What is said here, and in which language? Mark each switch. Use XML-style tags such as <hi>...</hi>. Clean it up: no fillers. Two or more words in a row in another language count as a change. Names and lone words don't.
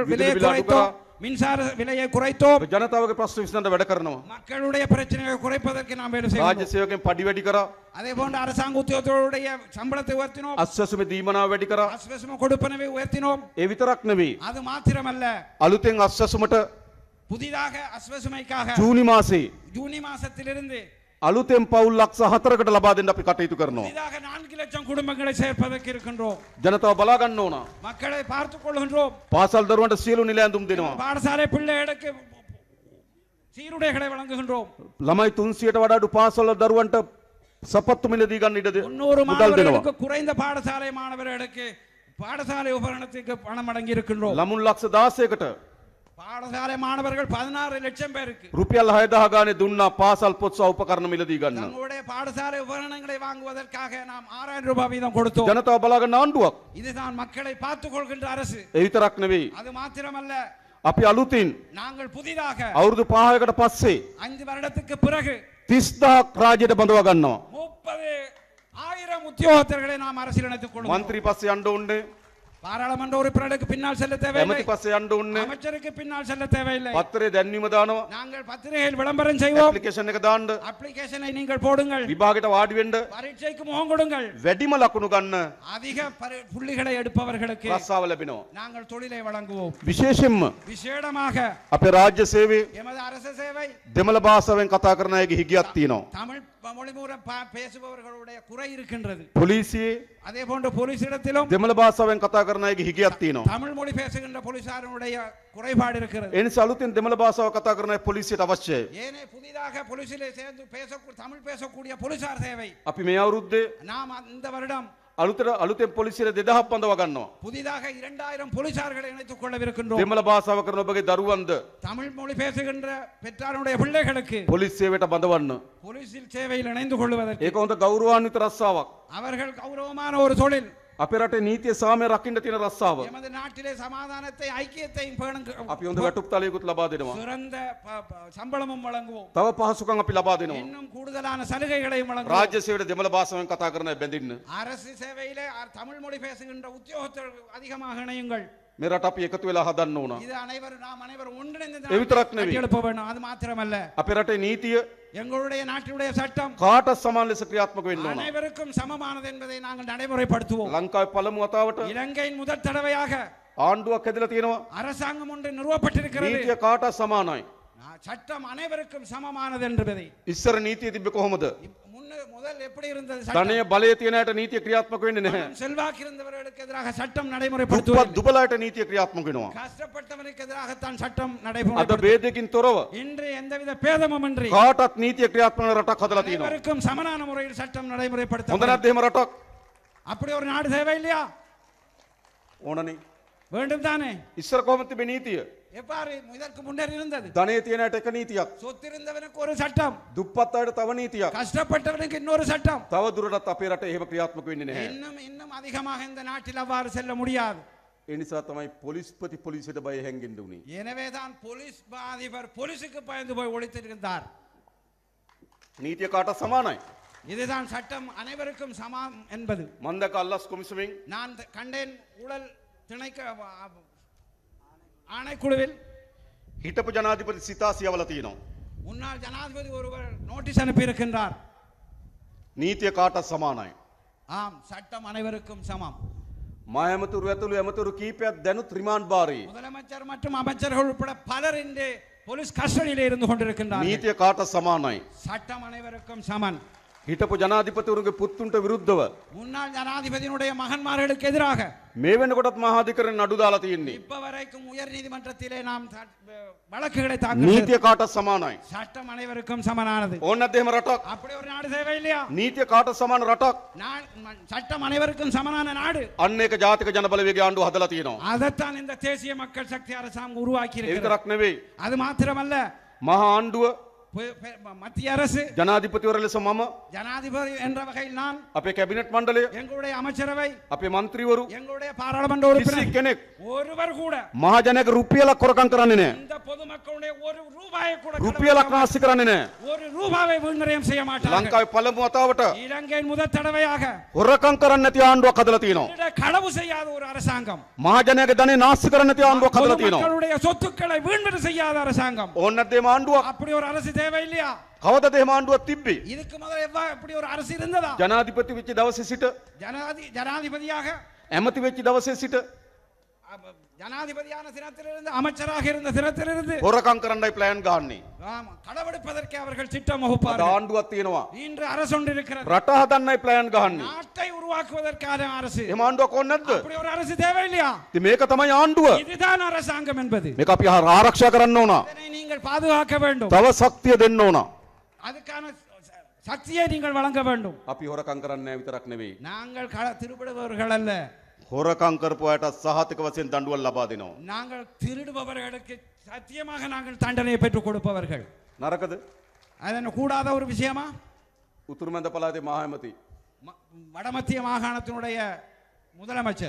<ta>விலை விலையை விலை குறைத்தோம், மின்சார விலையை குறைத்தோம்,</ta> <si>ජනතාවගේ ප්‍රශ්න විසඳන්න වැඩ කරනවා.</si> <ta>மக்களுடைய பிரச்சனையை குறைப்பதற்கு நாம் வேலை செய்வோம்.</ta> <si>රාජ්‍ය සේවකයන් පඩි වැඩි කරා.</si> <ta>அதே போன்று அரசாங்க உத்தியோகத்தர்களுடைய சம்பளத்தை உயர்த்தினோம்,</ta> <si>අස්වැසුමේ දීමනාව වැඩි කරා.</si> <ta>அஸ்வசம கொடுப்பனவை உயர்த்தினோம்.</ta> <si>ඒ විතරක් නෙවෙයි.</si> <ta>அது மாத்திரமல்ல,</ta> <si>අලුතෙන් අස්වැසුමට</si> <ta>புதிதாக அஸ்வசுமைக்காக</ta> <si>ජූනි මාසේ</si> <ta>ஜூனி மாசத்திலிருந்து</ta> <si>අලුතෙන් පවුල් ලක්ෂ 4කට ලබා දෙන්න අපි කටයුතු කරනවා.</si> <ta>புதிதாக 4 லட்சம் குடும்பங்களை சேர்ப்பதற்கு இருக்கின்றோம்.</ta> <si>ජනතාව බලා ගන්න ඕන.</si> <ta>மக்களை பார்த்துக் கொள்கின்றோம்.</ta> <si>පාසල් දරුවන්ට සියලු නිල ඇඳුම් දෙනවා.</si> <ta>பாடசாலை பிள்ளைகளுக்கு சீருடைகளை வழங்குகின்றோம்.</ta> <si>ළමයි 300ට වඩා අඩු පාසල් දරුවන්ට සපත්තු මිලදී ගන්න ඉඩ 300 මුදල් දෙනවා.</si> <ta>மாணவர்களுக்கு குறைந்த பாடசாலை மாணவர்களுக்கு பாடசாலை உபகரணத்துக்கு பணம் வழங்கி இருக்கின்றோம்.</ta> <si>ළමුන් ලක්ෂ 16කට</si> <ta>பாடசாலை மாணவர்கள் 16 லட்சம் பேருக்கு</ta> <si>රුපියල් 6000 ගානේ දුන්නා පාසල් පොත් සහ උපකරණ මිලදී ගන්න.</si> <ta>தங்களுடைய பாடசாலை உபகரணங்களை வாங்குவதற்காக நாம் 6000 ரூபாய் வீதம் கொடுத்தோம்.</ta> <si>ජනතාව බලා ගන්න ආණ්ඩුවක්.</si> <ta>இதுதான் மக்களை பார்த்துக் கொள்கின்ற அரசு.</ta> <si>ඒ විතරක් නෙවෙයි.</si> <ta>அது மாத்திரமல்ல,</ta> <si>අපි අලුතින්</si> <ta>நாங்கள் புதிதாக</ta> <si>අවුරුදු 5කට පස්සේ</si> <ta>5 வருடத்துக்கு பிறகு</ta> <si>30000ක් රාජ්‍යයට බඳවා ගන්නවා.</si> <ta>30,000 உத்தியோகத்தர்களை நாம் அரசியல் இணைத்துக் கொள்வோம்.</ta> <si>മന്ത്രി පස්සේ යන්න ඕනේ.</si> <ta>பாராளுமன்ற உறுப்பினருக்கு பின்னால் செல்ல தேவையில்லை,</ta> <si>ඇමති පස්සේ යන්න ඕනේ.</si> <ta>அமைச்சருக்கு பின்னால் செல்ல தேவையில்லை.</ta> <si>පත්තරේ දැන්වීම දානවා.</si> <ta>நாங்கள் பத்திரிகையில் விளம்பரம் செய்வோம்.</ta> <si>ඇප්ලිකේෂන් එක දාන්න.</si> <ta>அப்ளிகேஷனை நீங்கள் போடுங்கள்,</ta> <si>විභාගයට වාඩි වෙන්න.</si> <ta>பரீட்சைக்கு முகம் கொடுங்கள்.</ta> <si>වැඩිම ලකුණු ගන්න</si> <ta>அதிக புள்ளிகளை எடுப்பவர்களுக்கு</ta> <si>රස්සාව ලැබෙනවා.</si> <ta>நாங்கள் தொழிலை வழங்குவோம்.</ta> <si>විශේෂයෙන්ම</si> <ta>விசேடமாக</ta> <si>අපේ රාජ්‍ය සේවයේ</si> <ta>எமது அரசு சேவை</ta> <si>දෙමළ භාෂාවෙන් කතා කරන අයගේ හිගියක් තියෙනවා.</si> <ta>தமிழ் மொழி மூலம் பேசுபவர்களுடைய குறை இருக்கின்றது.</ta> <si>පොලිසියේ</si> <ta>அதே போன்று போலீசிடத்திலும்</ta> <si>දෙමළ භාෂාවෙන් කතා කරන අයගේ හිගියක් තියෙනවා.</si> <ta>தமிழ் மொழி பேசுகின்ற போலீசாருடைய குறைபாடு இருக்கிறது.</ta> <si>ඒ නිසා අලුතෙන් දෙමළ භාෂාව කතා කරන අය පොලිසියට අවශ්‍යයි.</si> <ta>ஏனே புதிதாக போலீசிலே சேர்ந்து தமிழ் பேசக்கூடிய போலீசார் தேவை.</ta> <si>අපි මේ අවුරුද්දේ</si> <ta>நாம் இந்த வருடம்</ta> <si>අලුතෙන් පොලිසියට 2000ක් බඳවා ගන්නවා.</si> <ta>புதிதாக 2000 போலீசார்களை இணைத்துக் கொள்ளவிருக்கின்றோம்.</ta> <si>දෙමළ භාෂාව කරන ඔබගේ දරුවන්ද</si> <ta>தமிழ் மொழி பேசுகின்ற பெற்றாருடைய பிள்ளைகளுக்கு</ta> <si>පොලිස් සේවයට බඳවන්න.</si> <ta>போலீசில் சேவையில் இணைந்து கொள்வதற்கு</ta> <si>ඒක හොඳ ගෞරවාන්විත රස්සාවක්.</si> <ta>அவர்கள் கௌரவமான ஒரு தொழில்.</ta> <si>අපේ රටේ නීතිය සාමය රකින්න තියෙන රස්සාව.</si> <ta>எமது நாட்டிலே சமாதானத்தை ஐக்கியத்தையும்</ta> <si>අපි හොඳ වැටුප් තලයකුත් ලබා දෙනවා.</si> <ta>சிறந்த சம்பளமும் வழங்குவோம்.</ta> <si>තව පහසුකම් අපි ලබා දෙනවා.</si> <ta>இன்னும் கூடுதலான சலுகைகளையும் வழங்குவோம்.</ta> <si>රාජ්‍ය සේවයට දෙමළ භාෂාවෙන් කතා කරන අය බැඳින්න.</si> <ta>அரசு சேவையிலே தமிழ் மொழி பேசுகின்ற உத்தியோகத்தர்கள் அதிகமாக இணையுங்கள்.</ta> <si>මේ රට අපි එකතු වෙලා හදන්න ඕන.</si> <ta>இது அனைவரும் நாம் அனைவரும் ஒன்றிணைந்து</ta> <si>ඒ විතරක් නෙවෙයි.</si> <ta>கட்டி எழுப்ப வேண்டும். அது மாத்திரமல்ல,</ta> <si>අපේ රටේ නීතිය</si> <ta>எங்களுடைய நாட்டினுடைய சட்டம்</ta> <si>කාටත් සමාන ලෙස ක්‍රියාත්මක වෙන්න ඕන.</si> <ta>அனைவருக்கும் சமமானது என்பதை நாங்கள் நடைமுறைப்படுத்துவோம்.</ta> <si>ලංකාවේ පළමු වතාවට</si> <ta>இலங்கையின் முதல் தடவையாக</ta> <si>ආණ්ඩුවක් හැදලා තියෙනවා.</si> <ta>அரசாங்கம் ஒன்று நிறுவப்பட்டிருக்கிறது.</ta> <si>නීතිය කාටත් සමානයි.</si> <ta>சட்டம் அனைவருக்கும் சமமானது என்பதை.</ta> <si>ඉස්සර නීතිය තිබ්බේ කොහොමද?</si> <ta>முதல் எப்படி இருந்தது?</ta> <si>ධනය බලය තියෙන අයට නීතිය ක්‍රියාත්මක වෙන්නේ නැහැ.</si> <ta>செல்வாக்கு இருந்தவர்களுக்கு எதிராக சட்டம்</ta> <si>දුප්පත්</si> <ta>நடைமுறைப்படுத்துவது.</ta> <si>දුබලයට නීතිය ක්‍රියාත්මක වෙනවා.</si> <ta>கஷ்டப்பட்டவனுக்கு எதிராக தான் சட்டம்</ta> <si>අද</si> <ta>நடைமுறைப்படுத்துவது.</ta> <si>ભેදකින් තොරව</si> <ta>இன்று எந்தவித பேதமும் இன்றி</ta> <si>කාටත් නීතිය ක්‍රියාත්මක වෙන රටක් හදලා තියෙනවා.</si> <ta>அனைவருக்கும் சமனான முறையில் சட்டம்</ta> <si>හොඳ</si> <ta>நடைமுறைப்படுத்த.</ta> <si>නැද්ද එහෙම රටක්?</si> <ta>அப்படி ஒரு நாடு தேவை இல்லையா?</ta> <si>ඕනනේ.</si> <ta>வேண்டும் தானே?</ta> <si>ඉස්සර කොහොමද තිබේ නීතිය?</si> <ta>எவ்வாறு இதற்கு முன்னர் இருந்தது?</ta> <si>ධනය තියෙන අයට එක නීතියක්.</si> <ta>சொத்திருந்தவனுக்கு ஒரு சட்டம்,</ta> <si>දුප්පත් අයට තව නීතියක්.</si> <ta>கஷ்டப்பட்டவனுக்கு இன்னொரு சட்டம்.</ta> <si>තව දුරටත් අපේ රටේ එහෙම ක්‍රියාත්මක වෙන්නේ නැහැ.</si> <ta>இன்னும் அதிகமாக இந்த நாட்டில் அவ்வாறு செல்ல முடியாது.</ta> <si>ඒ නිසා තමයි පොලිස්පති පොලිසියට බය හැංගෙන්න උනේ.</si> <ta>எனவேதான் போலீஸ் அதிபர் போலீஸுக்கு பயந்து போய் ஒளித்திருந்தார்.</ta> <si>නීතිය කාටත් සමානයි.</si> <ta>இதுதான் சட்டம் அனைவருக்கும் சமம் என்பது.</ta> <si>මන්දක අල්ලස් කොමිසමෙන්</si> <ta>நான் கண்டேன் ஊழல் திணைக்க ஆணைக்குழுவில்</ta> <si>හිටපු ජනාධිපති සිතාසි යවලා තියෙනවා.</si> <ta>முன்னாள் ஜனாதிபதி ஒருவர் நோட்டீஸ் அனுப்பி இருக்கின்றார்.</ta> <si>නීතිය කාටත් සමානයි.</si> <ta>ஆம், சட்டம் அனைவருக்கும் சமம்.</ta> <si>මා ඇමතුරු ඇතුළු ඇමතුරු කීපයක් දැනුත් රිමාන්ඩ් භාරයේ.</si> <ta>முதலமைச்சர் மற்றும் அமைச்சர்கள் உட்பட பலர் இன்று</ta> <en>police custody</en> <ta>இருந்து கொண்டிருக்கின்றார்கள்.</ta> <si>නීතිය කාටත් සමානයි.</si> <ta>சட்டம் அனைவருக்கும் சமன்.</ta> <si>හිටපු ජනාධිපතිවරුන්ගේ පුත්තුන්ට විරුද්ධව</si> <ta>முன்னாள் ஜனாதிபதியினுடைய மகன்மார்களுக்கு எதிராக</ta> <si>මේ වෙනකොටත් මහා අධිකරණයෙන් නඩු දාලා තියෙන්නේ.</si> <ta>இப்ப வரைக்கும் உயர் நீதிமன்றத்திலே நாம் வழக்குகளை தாக்கல்</ta> <si>නීතිය කාටත් සමානයි.</si> <ta>சட்டம் அனைவருக்கும் சமனானது.</ta> <si>ඕන නැද්ද එහෙම රටක්?</si> <ta>அப்படி ஒரு நாடு தேவை இல்லையா?</ta> <si>නීතිය කාටත් සමාන රටක්.</si> <ta>சட்டம் அனைவருக்கும் சமனான நாடு.</ta> <si>අන්න ඒක ජාතික ජනබලවේගයේ ආණ්ඩුව හදලා තියෙනවා.</si> <ta>அதைத்தான் இந்த தேசிய மக்கள் சக்தி அரசாங்கம் உருவாக்கி</ta> <si>ඒ</si> <ta>இருக்கிறது.</ta> <si>විතරක් නෙවෙයි.</si> <ta>அது மாத்திரமல்ல,</ta> <si>මහා ආණ්ඩුව</si> <ta>மத்திய அரசு,</ta> <si>ජනාධිපතිවර ලෙස මම,</si> <ta>ஜனாதிபதி என்ற வகையில் நான்,</ta> <si>අපේ කැබිනට් මණ්ඩලය,</si> <ta>எங்களுடைய அமைச்சரவை,</ta> <si>අපේ මන්ත්‍රීවරු</si> <ta>எங்களுடைய பாராளுமன்ற</ta> <si>කිසි</si> <ta>உறுப்பினர்</ta> <si>කෙනෙක්</si> <ta>ஒருவர் கூட</ta> <si>මහජනක රුපියලක් කොරකම් කරන්නේ නැහැ.</si> <ta>இந்த பொதுமக்களுடைய ஒரு ரூபாயை கூட</ta> <si>රුපියලක් නාස්ති කරන්නේ නැහැ.</si> <ta>ஒரு ரூபாவை வீண்விரயம் செய்ய மாட்டார்கள்.</ta> <si>ලංකාවේ පළමු වතාවට</si> <ta>இலங்கையின் முதல் தடவையாக</ta> <si>හොරකම් කරන්නේ නැති ආණ්ඩුවක් හදලා තියෙනවා.</si> <ta>களவு செய்யாத ஒரு அரசாங்கம்,</ta> <si>මහජනයාගේ ධනෙ නාස්ති කරන්නේ නැති ආණ්ඩුවක් හදලා තියෙනවා.</si> <ta>பொதுமக்களுடைய சொத்துக்களை வீண்விரயம் செய்யாத அரசாங்கம்.</ta> <si>ඕන නැද්ද මේ ආණ්ඩුවක්?</si> <ta>அப்படி ஒரு அரசு தேவை இல்லையா?</ta> <si>කවදද එහෙම ආණ්ඩුවක් තිබ්බේ?</si> <ta>இதுக்கு முதல்ல இப்படி ஒரு அரசு இருந்ததா?</ta> <si>ජනාධිපති වෙච්ච දවසේ සිට</si> <ta>ஜனாதிபதியாக,</ta> <si>ඇමති වෙච්ච දවසේ සිට</si> <ta>ஜனாதிபதியான தினத்திலிருந்து, அமைச்சராக இருந்த தினத்திலிருந்து</ta> <si>හොරකම් කරන්නයි ප්ලෑන් ගහන්නේ.</si> <ta>ஆமா, களவெடுப்பதற்கு அவர்கள் திட்டம்</ta> <si>අද</si> <ta>வகுப்பார்கள்.</ta> <si>ආණ්ඩුවක් තියෙනවා.</si> <ta>இன்று அரசு ஒன்று இருக்கிறது,</ta> <si>රට හදන්නයි ප්ලෑන් ගහන්නේ.</si> <ta>நாட்டை உருவாக்குவதற்கான அரசு.</ta> <si>එහෙම ආණ්ඩුවක් ඕන නැද්ද?</si> <ta>அப்படி ஒரு அரசு தேவை இல்லையா?</ta> <si>ඉතින් මේක තමයි ආණ්ඩුව.</si> <ta>இதுதான் அரசாங்கம் என்பது.</ta> <si>මේක අපි ආරක්ෂා කරන්න ඕන.</si> <ta>இதனை நீங்கள் பாதுகாக்க வேண்டும்.</ta> <si>තව ශක්තිය දෙන්න ඕන.</si> <ta>அதுக்கான சக்தியை நீங்கள் வழங்க வேண்டும்.</ta> <si>අපි හොරකම් කරන්නේ නැහැ විතරක් නෙවෙයි.</si> <ta>நாங்கள் திருடுபவர்கள் அல்ல,</ta> <si>හොරකම් කරපු අයට සහතික වශයෙන් දඬුවම් ලබා දෙනවා.</si> <ta>நாங்கள் திருடுபவர்களுக்கு சத்தியமாக நாங்கள் தண்டனையை பெற்றுக் கொடுப்பவர்கள்.</ta> <si>නරකද?</si> <ta>அதன் கூடாத ஒரு விஷயமா?</ta> <si>උතුරු මැද පළාතේ මහ ඇමති</si> <ta>வடமத்திய மாகாணத்தினுடைய முதலமைச்சர்</ta>